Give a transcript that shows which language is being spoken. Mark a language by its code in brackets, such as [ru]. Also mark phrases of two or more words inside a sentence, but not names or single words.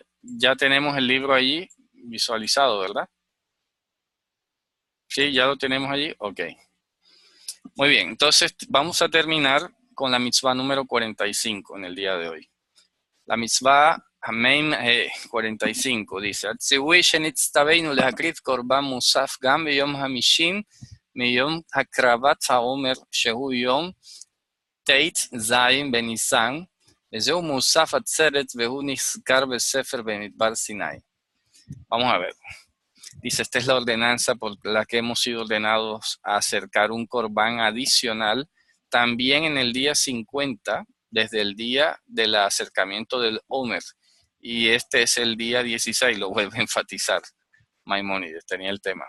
[es] Ya tenemos el libro allí visualizado, ¿verdad? Sí, ya lo tenemos allí. Ok. Muy bien, entonces vamos a terminar con la mitzvah número 45 en el día de hoy. La mitzvah Amén 45 dice: [he] הציווי שנצטווינו להקריב קרבן מוסף גם ביום החמישים מיום הקרבת העומר שהוא יום ט ז בניסן וזהו מוסף עצרת והוא נזכר בספר במדבר סיני. [es] Vamos a ver. Dice, esta es la ordenanza por la que hemos sido ordenados a acercar un corbán adicional también en el día 50, desde el día del acercamiento del Omer. Y este es el día 16, lo vuelve a enfatizar Maimónides, tenía el tema.